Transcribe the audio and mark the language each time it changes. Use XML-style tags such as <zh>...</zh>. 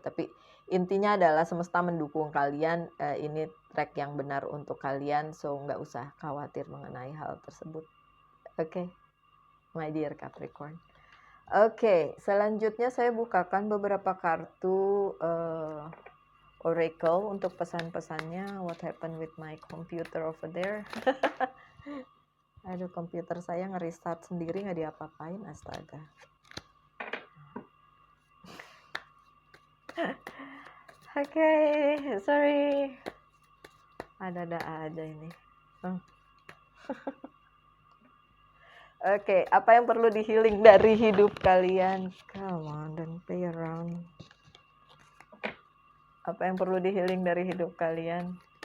<id>Tapi intinya adalah semesta mendukung kalian, ini track yang benar untuk kalian. So nggak usah khawatir mengenai hal tersebut. Oke,</id> <en>my dear Capricorn.</en> <id>Oke, selanjutnya saya bukakan beberapa kartu Oracle untuk pesan-pesannya.</id> <en>What happened with my computer over there?</en> <id>Aduh, komputer saya nge-restart sendiri, nggak diapa-apain, astaga. Oke, sorry. Ada-ada aja ini. Oke, apa yang perlu di-healing dari hidup kalian?</id> <en>Come on, don't play around.</en> <id>Apa yang perlu di-healing dari hidup kalian?</id>